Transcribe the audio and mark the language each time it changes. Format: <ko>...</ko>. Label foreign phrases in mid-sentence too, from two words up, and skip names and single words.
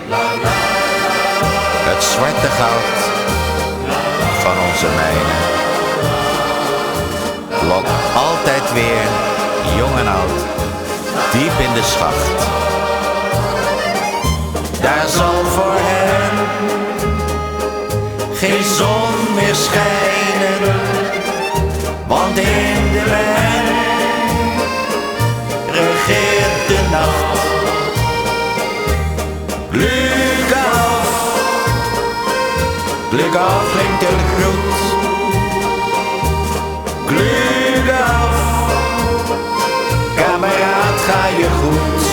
<nl>Het zwarte goud van onze mijnen lokt altijd weer, jong en oud, diep in de schacht. Daar zal voor hen geen zon meer schijnen, want in de mijn regeert de nacht.</nl> <de>Glück auf, Glück auf</de> <nl>klinkt een groet.</nl> <de>Glück auf,</de> <nl>kameraad, ga je goed.</nl>